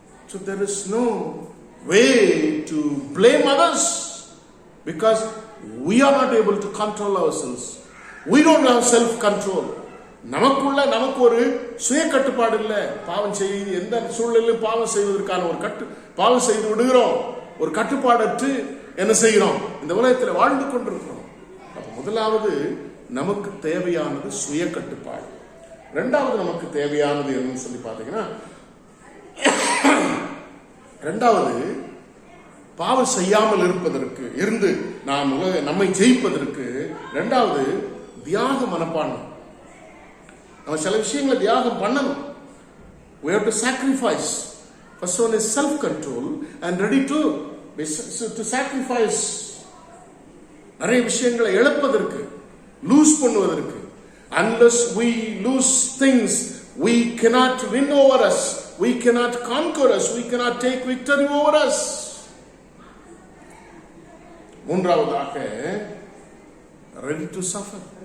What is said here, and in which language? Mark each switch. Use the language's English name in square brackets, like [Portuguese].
[English] So there is no way to blame others because we are not able to control ourselves. We don't have self-control. [Tamil] நமக்கு ஒரு சுய கட்டுப்பாடு இல்லை. பாவம் செய்து எந்த சூழ்நிலையிலும் பாவம் செய்வதற்கான பாவம் செய்து விடுகிறோம். ஒரு கட்டுப்பாடற்று என்ன செய்கிறோம், இந்த உலகத்தில் வாழ்ந்து கொண்டிருக்கிறோம். முதலாவது நமக்கு தேவையானது சுய கட்டுப்பாடு. இரண்டாவது நமக்கு தேவையானது என்னன்னு சொல்லி பார்த்தீங்கன்னா, இரண்டாவது பாவம் செய்யாமல் இருப்பதற்கு இருந்து நாம் நம்மை ஜெயிப்பதற்கு இரண்டாவது தியாக மனப்பான்மை. நம்ம சில விஷயங்களை தியாகம் பண்ணணும். [English] We have to sacrifice. First one is self-control and ready to sacrifice. [Tamil] நிறைய விஷயங்களை இழப்பதற்கு, லூஸ் பண்ணுவதற்கு. [English] Unless we lose things, we cannot win over us. We cannot conquer us. We cannot take victory over us. [Tamil] மூன்றாவதாக [English] ready to suffer.